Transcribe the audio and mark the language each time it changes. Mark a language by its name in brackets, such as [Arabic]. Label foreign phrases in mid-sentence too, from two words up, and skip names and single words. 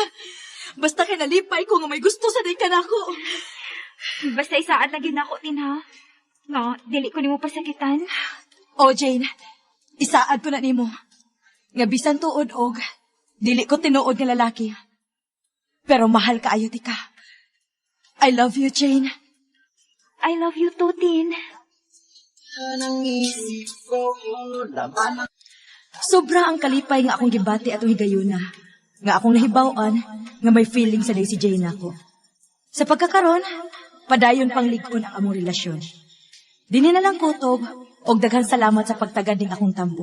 [Cebuano] Basta kay nalipay ko nga may gusto sa day ka na ako. Basta isaad na ginako, Tin, ha? No, dili ko nimo pasakitan. O, Jane, isaad ko na nimo. Nga bisan tuod og, dili ko tinuod nga lalaki. Pero mahal ka ayo, tika. [English] I love you, Jane. I love you too, Tin. [Cebuano] Sobra ang kalipay nga akong gibati atong higayuna. Nga akong nahibaw-an nga may feeling sa day si Jane ako. Sa pagkakaroon, padayon pang ligon ang among relasyon. Dini na lang kutob og daghang salamat sa pagtagad ning akong tampo.